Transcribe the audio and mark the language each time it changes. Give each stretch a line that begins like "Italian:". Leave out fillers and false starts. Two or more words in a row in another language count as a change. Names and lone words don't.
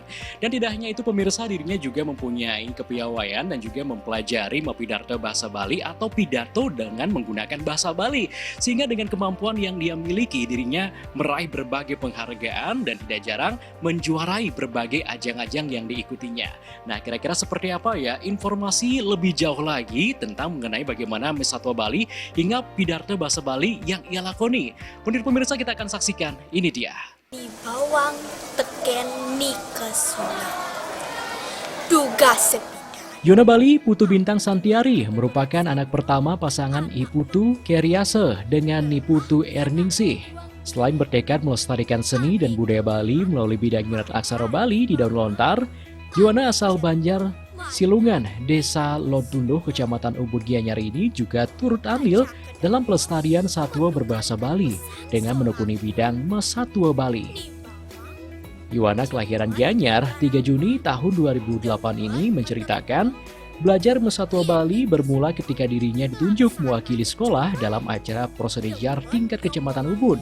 Indonesian: Dan tidak hanya itu, pemirsa, dirinya juga mempunyai kepiawaian dan juga mempelajari Mapidarta bahasa Bali atau pidato dengan menggunakan bahasa Bali, sehingga dengan kemampuan yang dia miliki, dirinya meraih berbagai penghargaan dan tidak jarang menjuarai berbagai ajang-ajang yang diikutinya. Nah, kira-kira seperti apa ya informasi lebih jauh lagi tentang mengenai bagaimana Satwa Bali hingga pidato bahasa Bali yang ia lakoni? Pemirsa, kita akan saksikan. Ini dia. Ibawang Teken Kesuna Duga Sepida. Yona Bali Putu Bintang Santiari merupakan anak pertama pasangan Iputu Keriase dengan Niputu Erningsih. Selain bertekad melestarikan seni dan budaya Bali melalui bidang nyurat aksara Bali di daun lontar, Yona asal Banjar Silungan, Desa Lotundoh, Kecamatan Ubud Gianyar ini juga turut andil dalam pelestarian satwa berbahasa Bali dengan menekuni bidang Mesatwa Bali. Yuwana kelahiran Gianyar 3 Juni tahun 2008 ini menceritakan belajar Mesatwa Bali bermula ketika dirinya ditunjuk mewakili sekolah dalam acara prosedejar tingkat Kecamatan Ubud.